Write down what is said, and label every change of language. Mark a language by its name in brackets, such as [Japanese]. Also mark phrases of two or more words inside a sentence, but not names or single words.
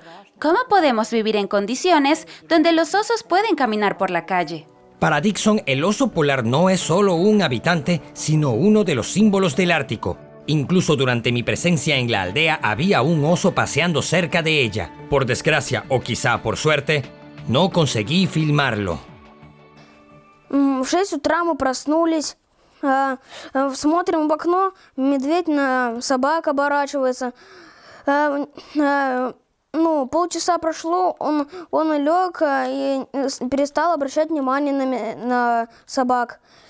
[Spanish] ¿Cómo podemos vivir en condiciones donde los osos pueden caminar por la calle? Para Dixon, el oso polar no es solo un habitante, sino uno de los símbolos del Ártico. Incluso durante mi presencia en la aldea había un oso paseando cerca de ella. Por desgracia, o quizá por suerte, no conseguí filmarlo. [Russian] В 6 утра мы проснулись, смотрим в окно, медведь на собак оборачивается. Полчаса прошло, он лег и перестал обращать внимание на собак.